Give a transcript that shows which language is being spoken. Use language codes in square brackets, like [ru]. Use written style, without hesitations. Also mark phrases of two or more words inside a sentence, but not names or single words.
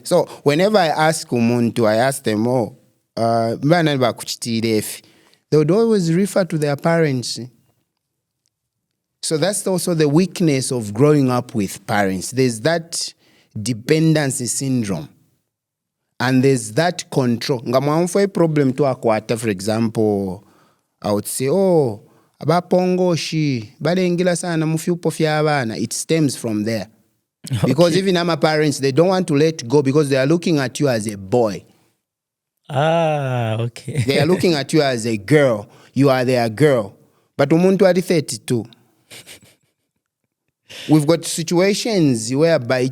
[en] So whenever I ask umuntu, I ask them, they would always refer to their parents. So that's also the weakness of growing up with parents. There's that dependency syndrome. And there's that control. Ngamwamfo a problem [bem] to akwata, [en] for example, I would say, [bem] abapongoshi, balengila sana mufyupo fyabana. [en] It stems from there. Okay. Because even our parents, they don't want to let go because they are looking at you as a boy. Okay. They are looking at you as a girl. You are their girl. But [bem] umuntu ari 32. [en] We've got situations whereby...